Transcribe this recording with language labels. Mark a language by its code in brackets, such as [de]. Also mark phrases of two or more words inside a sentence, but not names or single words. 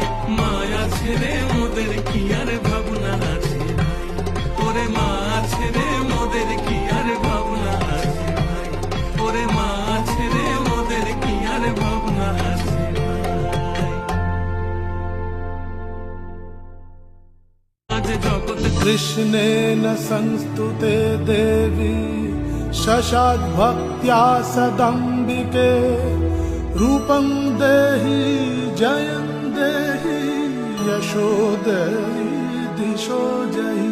[bn] মায়া ছেড়ে মোদের কি আর ভাবনা আছে ভাই, ওরে মা ছেড়ে মোদের কি আর ভাবনা আছে ভাই, ওরে মা ছেড়ে মোদের কি আর ভাবনা আছে ভাই। আজ জগৎ [sa] कृष्णेन संस्तुते देवी शशाक भक्त्या सदम्बिके रूपं देहि जयं देहि यशो देहि दिशो जहि।